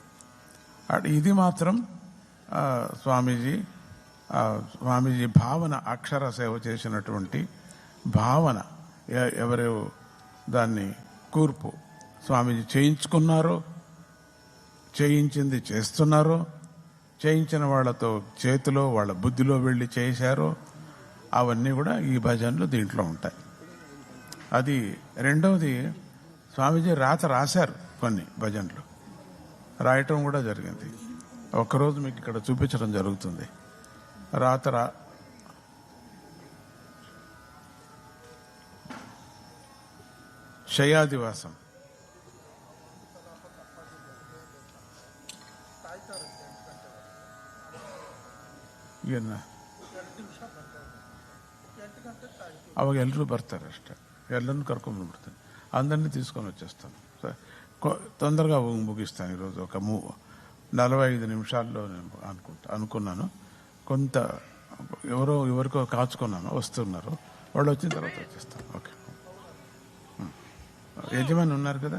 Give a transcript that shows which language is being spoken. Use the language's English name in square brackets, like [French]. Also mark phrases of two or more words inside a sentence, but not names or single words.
[Telugu] ఇది మాత్రం స్వామీజీ భావన, అక్షర సేవ చేసినటువంటి భావన, ఎవరు దాన్ని కూర్పు స్వామీజీ చేయించుకున్నారో, చేయించింది చేస్తున్నారో, చేయించిన వాళ్ళతో చేతిలో వాళ్ళ బుద్ధిలో వెళ్ళి చేశారో, అవన్నీ కూడా ఈ భజనలు దీంట్లో ఉంటాయి. అది రెండవది, స్వామీజీ రాశారు కొన్ని భజనలు, రాయటం కూడా జరిగింది. ఒకరోజు మీకు ఇక్కడ చూపించడం జరుగుతుంది. [Kannada] ಶಯಾದಿವಾಸಂ ಅವಾಗ ಎಲ್ಲರೂ ಬರ್ತಾರೆ ಅಷ್ಟೇ, ಎಲ್ಲರನ್ನು ಕರ್ಕೊಂಡ್ಬಿಡ್ತೀನಿ, [Telugu] అందరినీ తీసుకొని వచ్చేస్తాను. తొందరగా ముగిస్తాను ఈరోజు. ఒక 45 నిమిషాల్లో నేను అనుకున్నాను. కొంత ఎవరికో కాచుకున్నాను, వస్తున్నారు, వాళ్ళు వచ్చిన తర్వాత వచ్చేస్తాను. ఓకే, యజమాని ఉన్నారు కదా,